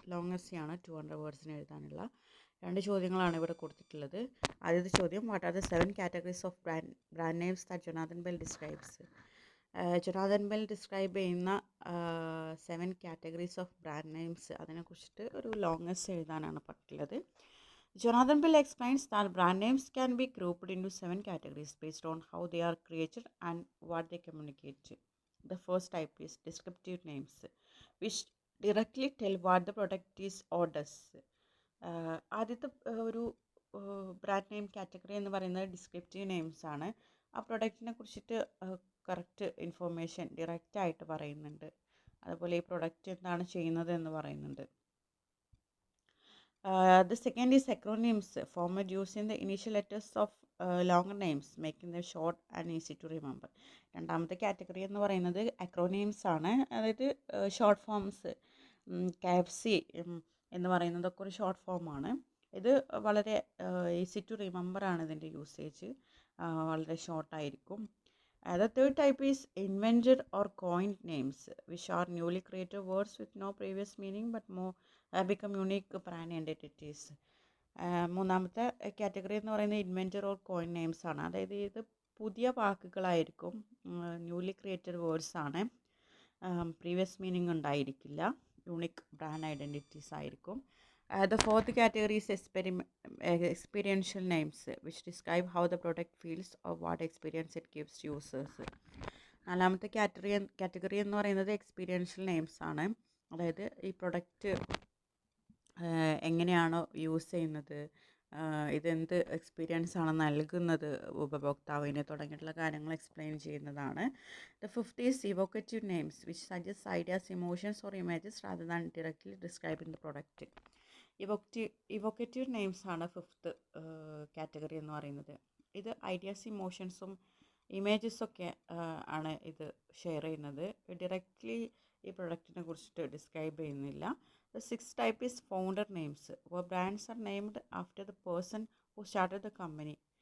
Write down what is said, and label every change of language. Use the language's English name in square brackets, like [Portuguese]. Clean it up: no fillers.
[Malayalam] Longest ആണ് 200 വേർഡ്സിന് എഴുതാനുള്ള. 2 ചോദ്യങ്ങളാണ് ഇവിടെ കൊടുത്തിട്ടുള്ളത്. ആദ്യത്തെ ചോദ്യം, [English] What are the 7 categories of brand names that Jonathan Bell describes. [Malayalam] Jonathan bell describe ചെയ്യുന്ന 7 കാറ്റഗറീസ് ഓഫ് ബ്രാൻഡ് നെയിംസ്, അതിനെക്കുറിച്ചിട്ട് ഒരു ലോങ്ങസ്റ്റ് എഴുതാനാണ് പറഞ്ഞിട്ടുള്ളത്. [English] Jonathan Bell explains that brand names can be grouped into 7 categories based on how they are created and what they communicate. The first type is descriptive names, which directly tell what the product is or does. [Malayalam] ആദ്യത്തെ ഒരു brand name category എന്ന് പറയുന്നത് descriptive names ആണ്. ആ പ്രൊഡക്റ്റിനെ കുറിച്ചിട്ട് correct information ഡയറക്റ്റായിട്ട് പറയുന്നുണ്ട്. അതുപോലെ ഈ പ്രൊഡക്റ്റ് എന്താണ് ചെയ്യുന്നത് എന്ന് പറയുന്നുണ്ട്. [English] The second is acronyms, format using the initial letters of longer names, making them short and easy to remember. [Malayalam] രണ്ടാമത്തെ കാറ്റഗറി എന്ന് പറയുന്നത് അക്രോനെയിംസ് ആണ്. അതായത് ഷോർട്ട് ഫോംസ്, KFC എന്ന് പറയുന്നതൊക്കെ ഒരു ഷോർട്ട് ഫോമാണ്. ഇത് വളരെ [English] easy to remember [Malayalam] ആണ് ഇതിൻ്റെ യൂസേജ്, വളരെ ഷോർട്ടായിരിക്കും. [English] The third type is invented or coined names, which are newly created words with no previous meaning but more become unique brand identities. [Malayalam] മൂന്നാമത്തെ കാറ്റഗറി എന്ന് പറയുന്നത് ഇൻവെൻറ്റർ ഓർ കോയിൻ നെയിംസ് ആണ്. അതായത് ഇത് പുതിയ വാക്കുകളായിരിക്കും, [English] newly created words [Malayalam] ആണ്, previous meaning ഉണ്ടായിരിക്കില്ല, unique brand identities ആയിരിക്കും. [English] The fourth category is experiential names, which describe how the product feels or what experience it gives users. [Malayalam] നാലാമത്തെ കാറ്റഗറി എന്ന് പറയുന്നത് എക്സ്പീരിയൻഷ്യൽ നെയിംസ് ആണ്. അതായത് ഈ പ്രൊഡക്റ്റ് എങ്ങനെയാണോ യൂസ് ചെയ്യുന്നത്, ഇതെന്ത് എക്സ്പീരിയൻസ് ആണ് നൽകുന്നത് ഉപഭോക്താവിന് തുടങ്ങിയിട്ടുള്ള കാര്യങ്ങൾ എക്സ്പ്ലെയിൻ ചെയ്യുന്നതാണ്. [English] The fifth is evocative names, which suggest ideas, emotions or images rather than directly describing the product. [Malayalam] ഇവോക്കേറ്റീവ് names ആണ് ഫിഫ്ത്ത് കാറ്റഗറി എന്ന് പറയുന്നത്. ഇത് ഐഡിയാസ്, ഇമോഷൻസും ഇമേജസൊക്കെ ആണ് ഇത് ഷെയർ ചെയ്യുന്നത്. ഡയറക്റ്റ്ലി ഈ പ്രൊഡക്റ്റിനെ കുറിച്ചിട്ട് ഡിസ്ക്രൈബ് ചെയ്യുന്നില്ല. [English] The sixth type is founder names, where brands are named after the person who started the company.